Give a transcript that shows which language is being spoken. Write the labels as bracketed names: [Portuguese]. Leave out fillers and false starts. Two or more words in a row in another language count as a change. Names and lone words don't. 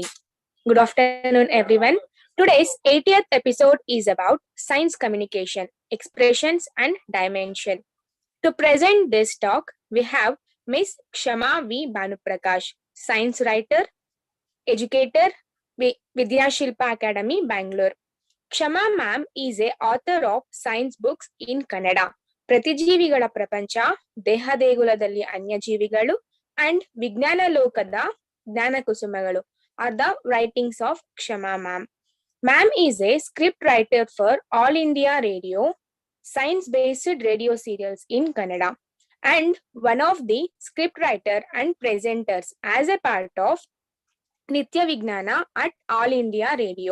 [English] Good afternoon, everyone. Today's 80th episode is about science communication, expressions, and dimension. To present this talk, we have Ms. Kshama V. Bhanuprakash, science writer, educator, Vidya Shilpa Academy, Bangalore. Kshama ma'am is a author of science books in Kannada. ಪ್ರತಿಜೀವಿಗಳ ಪ್ರಪಂಚ, ದೇಹದೇಗುಲದಲ್ಲಿ ಅನ್ಯಜೀವಿಗಳು ಅಂಡ್ ವಿಜ್ಞಾನ ಲೋಕದ ಜ್ಞಾನಕುಸುಮಗಳು are the writings of Kshama ma'am. Ma'am is a script writer for All India Radio, science-based radio serials in Kannada, and one of the script writer and presenters as a part of Nitya Vignana at All India Radio.